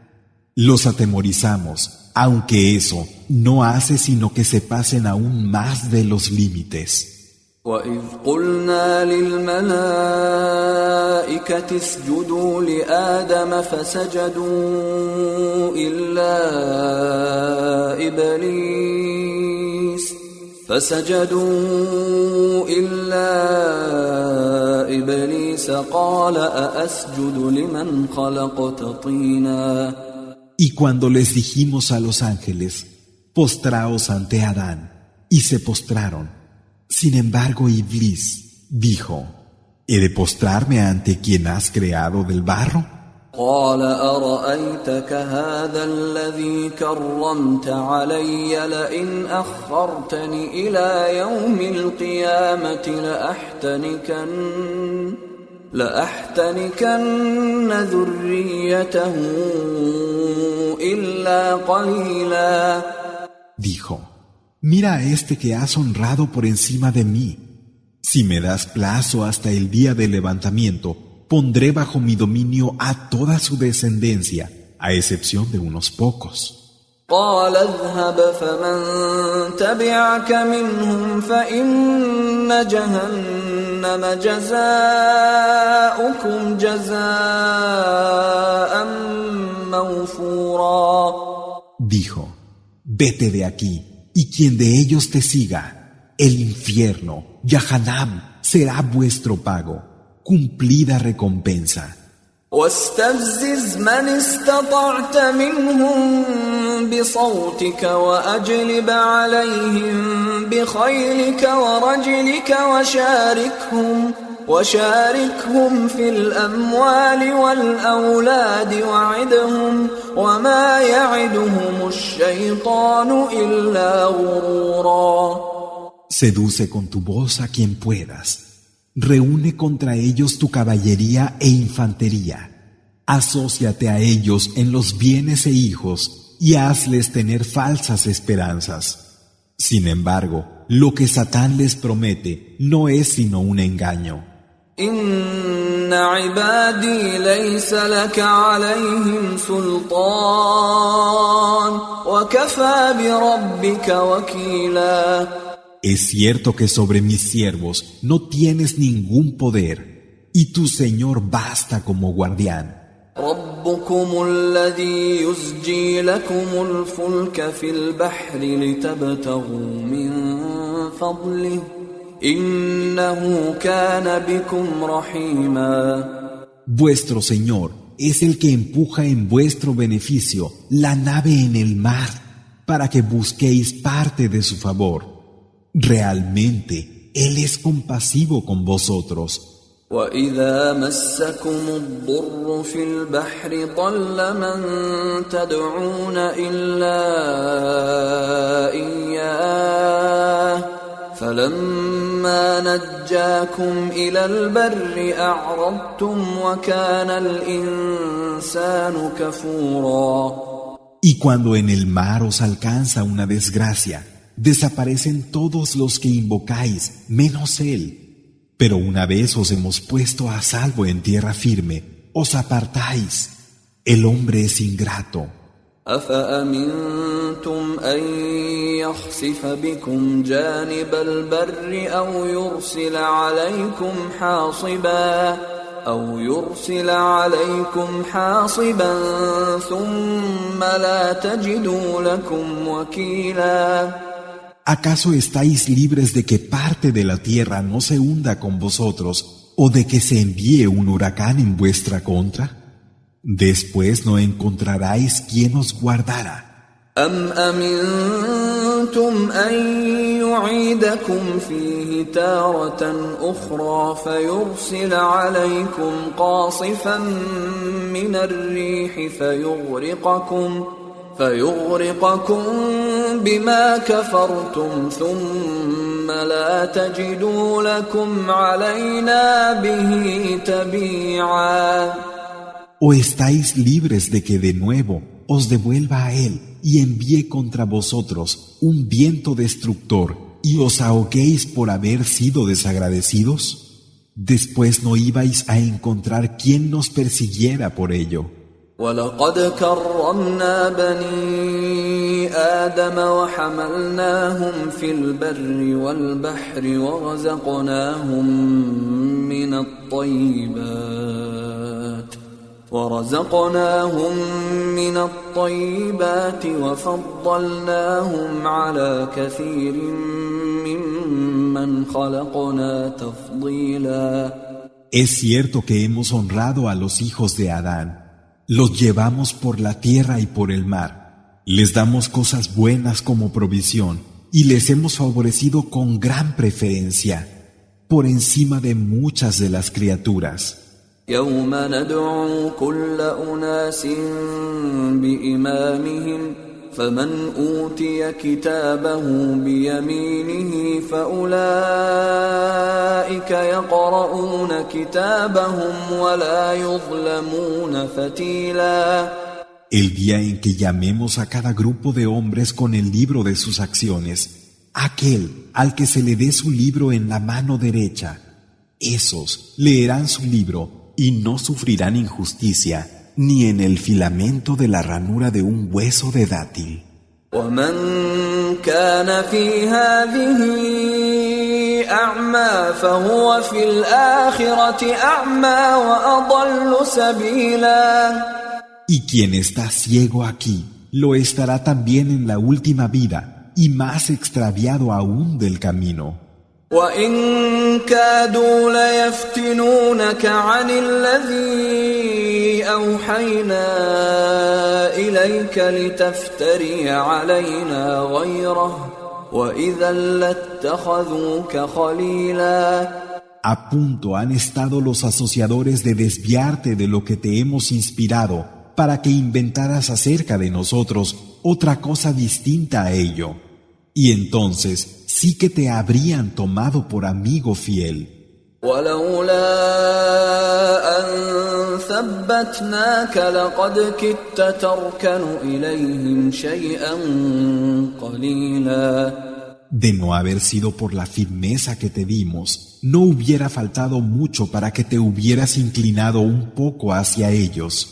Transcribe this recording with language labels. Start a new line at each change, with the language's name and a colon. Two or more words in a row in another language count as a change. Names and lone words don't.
Spanish: Los atemorizamos, aunque eso no hace sino que se pasen aún más de los límites.
Arabic: وَإِذْ قُلْنَا لِلْمَلَائِكَةِ اسْجُدُوا لِآدَمَ فَسَجَدُوا إِلَّا إِبْلِيسَ قَالَ أَأَسْجُدُ لِمَنْ خَلَقْتَ طِينًا.
Spanish: Y cuando les dijimos a los ángeles, postraos ante Adán, y se postraron. Sin embargo, Iblis dijo, ¿he de postrarme ante quien has creado del barro?
Arabic: قال أرأيتك هذا الذي كرمت علي لئن أخرتني إلى يوم القيامة لأحتنكن ذريته إلا قليلا.
Spanish: Dijo, mira a este que has honrado por encima de mí. Si me das plazo hasta el día del levantamiento, pondré bajo mi dominio a toda su descendencia, a excepción de unos pocos.
Arabic: قال اذهب فمن تبعك منهم فإن جهنم جزاؤكم جزاء موفورا.
Spanish: Dijo, vete de aquí, y quien de ellos te siga, el infierno, Yahanam, será vuestro pago, cumplida recompensa.
Arabic: واستفزز من استطعت منهم بصوتك وأجلب عليهم بخيلك ورجلك وشاركهم في الأموال والأولاد وعدهم وما يعدهم الشيطان إلا غرورا.
Spanish: Seduce con tu voz a quien puedas. Reúne contra ellos tu caballería e infantería. Asóciate a ellos en los bienes e hijos y hazles tener falsas esperanzas. Sin embargo, lo que Satán les promete no es sino un engaño.
Arabic: إن عبادي ليس لك عليهم سلطان وكفى بربك وكيلا.
Spanish: Es cierto que sobre mis siervos no tienes ningún poder, y tu Señor basta como guardián.
Arabic: ربكم الذي يزجي لكم الفلك في البحر لتبتغوا من فضله إنه كان بكم رحيما.
Spanish: Vuestro Señor es el que empuja en vuestro beneficio la nave en el mar para que busquéis parte de su favor. Realmente, Él es compasivo con vosotros.
Arabic: وَإِذَا مَسَّكُمُ الضُّرُّ فِي الْبَحْرِ ضَلَّ مَن تَدْعُونَ إِلَّا إِيَّاهُ فَلَمَّا نَجَّاكُمْ إِلَى الْبَرِّ أَعْرَضْتُمْ وَكَانَ الْإِنسَانُ كَفُورًا.
Spanish: Y cuando en el mar os alcanza una desgracia, desaparecen todos los que invocáis, menos Él. Pero una vez os hemos puesto a salvo en tierra firme, os apartáis. El hombre es ingrato.
Arabic: أَفَأَمِنْتُمْ أَنْ يَخْسِفَ بِكُمْ جَانِبَ الْبَرِّ أَوْ يُرْسِلَ عَلَيْكُمْ حَاصِبًا ثُمَّ لَا تَجِدُوا لَكُمْ وَكِيلًا.
Spanish: ¿Acaso estáis libres de que parte de la tierra no se hunda con vosotros o de que se envíe un huracán en vuestra contra? Después no encontraráis quien os guardara.
Arabic: أَمْ أَمِنْتُمْ أمنتم أن يعيدكم فيه تارة أخرى فيرسل عليكم قاصفا من الريح فيغرقكم بما كفرتم ثم لا تجدوا لكم علينا به تبيعا.
Spanish: ¿O estáis libres de que de nuevo os devuelva a Él y envíe contra vosotros un viento destructor y os ahoguéis por haber sido desagradecidos? Después no ibais a encontrar quien nos persiguiera por ello.
Arabic: وَلَقَدْ كَرَّمْنَا بَنِي آدَمَ وَحَمَلْنَاهُمْ فِي الْبَرِّ وَالْبَحْرِ ورزقناهم من الطيبات وفضلناهم على كثير ممن خلقنا تفضيلا.
Spanish: Es cierto que hemos honrado a los hijos de Adán. Los llevamos por la tierra y por el mar. Les damos cosas buenas como provisión y les hemos favorecido con gran preferencia, por encima de muchas de las criaturas.
Arabic: يوم ندعو كل أناس بإمامهم فمن أوتي كتابه بيمينه فأولئك يقرؤون كتابهم ولا يظلمون فتيلا.
Spanish: El día en que llamemos a cada grupo de hombres con el libro de sus acciones, aquel al que se le dé su libro en la mano derecha, esos leerán su libro y no sufrirán injusticia ni en el filamento de la ranura de un hueso de dátil.
Arabic: ومن كان في هذه أعمى فهو في الآخرة أعمى وأضل سبيلا.
Spanish: Y quien está ciego aquí, lo estará también en la última vida y más extraviado aún del camino.
Arabic: وَإِن كَادُوا لَيَفْتِنُونَكَ عَنِ الَّذِي أَوْحَيْنَا إِلَيْكَ لِتَفْتَرِيَ عَلَيْنَا غَيْرَهُ وَإِذًا لَاتَّخَذُوكَ خَلِيلًا.
Spanish: A punto han estado los asociadores de desviarte de lo que te hemos inspirado para que inventaras acerca de nosotros otra cosa distinta a ello. Y entonces sí que te habrían tomado por amigo fiel.
Arabic: ولولا أن ثبتناك لقد كدت تركن إليهم شيئا قليلا.
Spanish: De no haber sido por la firmeza que te dimos, no hubiera faltado mucho para que te hubieras inclinado un poco hacia ellos.